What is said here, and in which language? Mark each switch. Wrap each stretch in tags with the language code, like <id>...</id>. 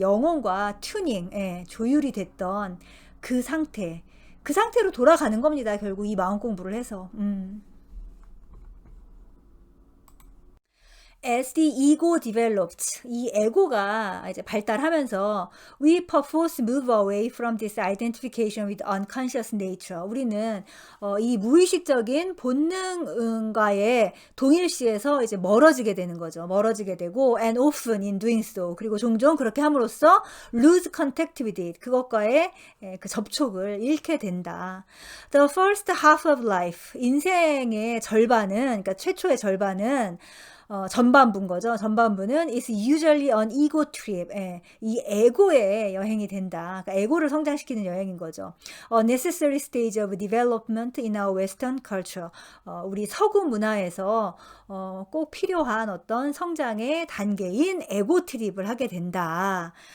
<ko>영혼과 튜닝, 예, 조율이 됐던 그 상태로 돌아가는 겁니다, 결국 이 마음 공부를 해서.</ko> <en>As the ego developed,</en> <ko>이 에고가 이제 발달하면서</ko> <en>we perforce move away from this identification with unconscious nature.</en> <ko>우리는 이 무의식적인 본능과의 동일시에서 이제 멀어지게 되는 거죠. 멀어지게 되고</ko> <en>and often in doing so.</en> <ko>그리고 종종 그렇게 함으로써</ko> <en>lose contact with it.</en> <ko>그것과의 그 접촉을 잃게 된다.</ko> <en>The first half of life,</en> <ko>인생의 절반은, 그러니까 최초의 절반은 전반부인 거죠. 전반부는</ko> <en>is usually an ego trip.</en> <ko>예, 이 에고의 여행이 된다. 그러니까 에고를 성장시키는 여행인 거죠.</ko> <en>A necessary stage of development in our Western culture.</en> <ko>우리 서구 문화에서 꼭 필요한 어떤 성장의 단계인 에고 트립을 하게 된다.</ko>